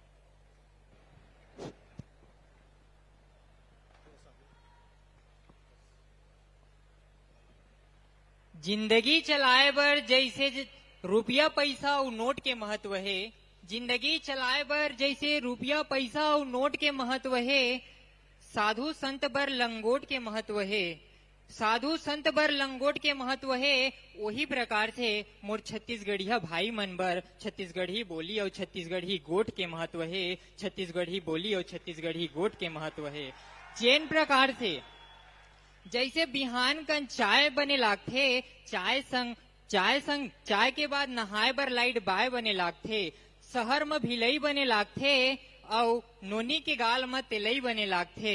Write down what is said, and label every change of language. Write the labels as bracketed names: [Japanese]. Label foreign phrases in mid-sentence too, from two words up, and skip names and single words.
[Chhattisgarhi] जिंदगी चलाए बर जैसे रुपया पैसा और नोट के महत्व है, जिंदगी चलाए बर जैसे रुपया पैसा और नोट के महत्व है, साधु संत बर लंगोट के महत्व है, साधु संत बर लंगोट के महत्व है। वही प्रकार से मोर छत्तीसगढ़िया भाई मन बर छत्तीसगढ़ी बोली और छत्तीसगढ़ी गोट के महत्व है, छत्तीसगढ़ी बोली और छत्तीसगढ़ी गोट के महत्व है। जैन प्रकार से जैसे बिहान कन चाय बने लागथे, चाय के बाद नहाए बर लाइट बाय बने लागथे, शहर में भिलई बने लागथे और नोनी के गाल में तेलई बने लागथे।